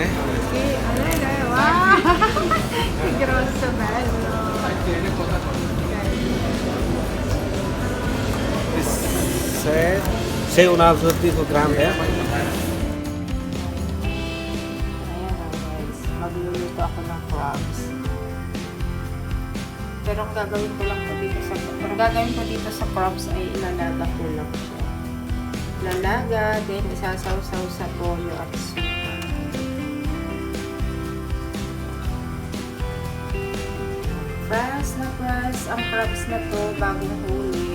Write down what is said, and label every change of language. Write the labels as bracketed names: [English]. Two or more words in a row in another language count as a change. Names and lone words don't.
[Italian] Sì, wow! Che grosso, bello! Se un altro tipo grande. [Filipino] ako ng crabs. Pero ang gagawin ko dito sa crabs ay ilalaga ko lang siya. Lalaga, then isasawsaw sa toyo at suka. Fresh ang crabs na to, bagong huli.